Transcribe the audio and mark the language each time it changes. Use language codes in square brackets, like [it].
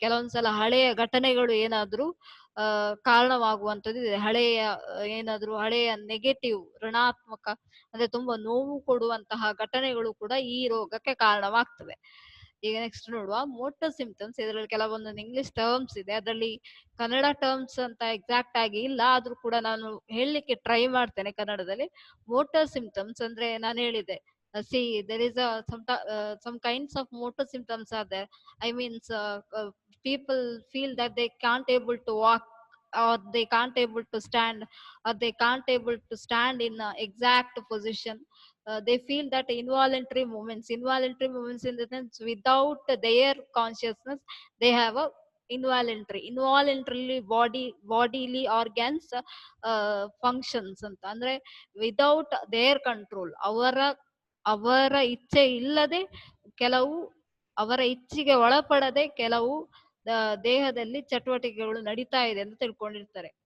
[kn] ಕೆಲವೊಂದ್ಸಲ ಹಳೆಯ ಘಟನೆಗಳು ಏನಾದ್ರೂ ಕಾರಣವಾಗುವಂಥದ್ದು ಇದೆ, ಹಳೆಯ ಏನಾದ್ರೂ ಹಳೆಯ ನೆಗೆಟಿವ್ ಋಣಾತ್ಮಕ ಅಂದ್ರೆ ತುಂಬಾ ನೋವು ಕೊಡುವಂತಹ ಘಟನೆಗಳು ಕೂಡ ಈ ರೋಗಕ್ಕೆ ಕಾರಣವಾಗ್ತವೆ. ಈಗ ನೆಕ್ಸ್ಟ್ ನೋಡುವ ಮೋಟರ್ ಸಿಂಪ್ಟಮ್ಸ್. ಇದರಲ್ಲಿ ಕೆಲವೊಂದು ಇಂಗ್ಲಿಷ್ ಟರ್ಮ್ಸ್ ಇದೆ, ಅದರಲ್ಲಿ ಕನ್ನಡ ಟರ್ಮ್ಸ್ ಅಂತ ಎಕ್ಸಾಕ್ಟ್ ಆಗಿ ಇಲ್ಲ, ಆದ್ರೂ ಕೂಡ ನಾನು ಹೇಳಲಿಕ್ಕೆ ಟ್ರೈ ಮಾಡ್ತೇನೆ ಕನ್ನಡದಲ್ಲಿ. [en] motor symptoms [kn] ಅಂದ್ರೆ ನಾನು ಹೇಳಿದೆ, [en] See there is some kinds of motor symptoms are there. I means people feel that they can't able to walk, or they can't able to stand, or they can't able to stand in a exact position. They feel that involuntary movements in the sense without their consciousness, they have a involuntarily bodily organs functions [kn] ಅಂತ, ಅಂದ್ರೆ [en] without their control, [kn] ಅವರ ಇಚ್ಛೆ ಇಲ್ಲದೆ ಕೆಲವು, ಅವರ ಇಚ್ಛೆಗೆ ಒಳಪಡದೆ ಕೆಲವು ದೇಹದಲ್ಲಿ ಚಟುವಟಿಕೆಗಳು ನಡೀತಾ ಇದೆ ಅಂತ ತಿಳ್ಕೊಂಡಿರ್ತಾರೆ.